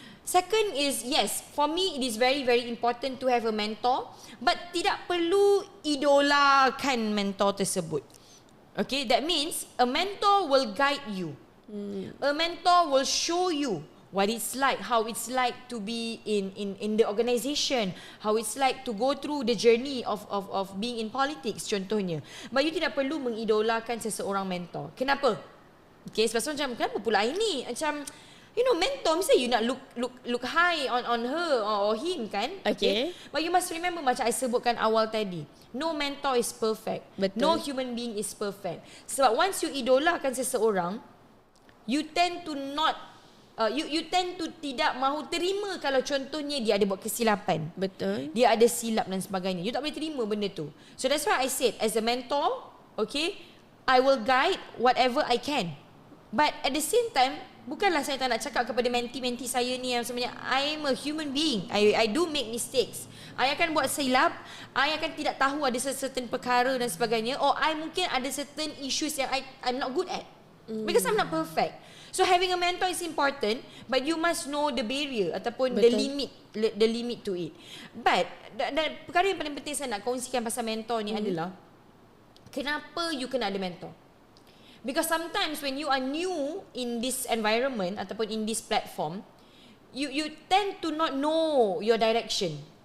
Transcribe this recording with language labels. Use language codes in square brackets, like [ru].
[en] Second is, yes, for me it is very very important to have a mentor, but [ms] tidak perlu idolakan mentor tersebut. [en] Okay, that means a mentor will guide you. A mentor will show you what it's like, how it's like to be in the organisation, how it's like to go through the journey of being in politics contohnya. But you [ms] tidak perlu mengidolakan seseorang mentor. Kenapa? Okay, sebab macam kenapa pula ini? Macam [en] you know, [ms] mentor mesti [en] you [ms] nak [en] look high on her or him kan? Okay. But you must remember [ms] macam I sebutkan awal tadi, [en] no mentor is perfect. [ms] Betul. [en] No human being is perfect. [ms] Sebab [en] once you [ms] idolakan seseorang, [en] you tend to not you tend to [ms] tidak mahu terima kalau contohnya dia ada buat kesilapan. Betul. Dia ada silap dan sebagainya. [en] You [ms] tak boleh terima benda tu. [en] So that's why I said as a mentor, okay, I will guide whatever I can. But at the same time, [ms] bukanlah saya tak nak cakap kepada menti-menti saya ni yang sebenarnya [en] I am a human being. I do make mistakes. [ms] I akan buat silap, I akan tidak tahu ada certain perkara dan sebagainya, [en] or I [ms] mungkin ada [en] certain issues yang I'm not good at. Because I'm not perfect. So having a mentor is important, but you must know the barrier [ms] ataupun [en] the limit to it. But [ms] dan perkara yang paling penting saya nak kongsikan pasal mentor ni adalah kenapa [en] you [ms] kena ada mentor. [en] Because sometimes when you are new in this environment [ms] ataupun [en] in this platform, you tend to not know your direction.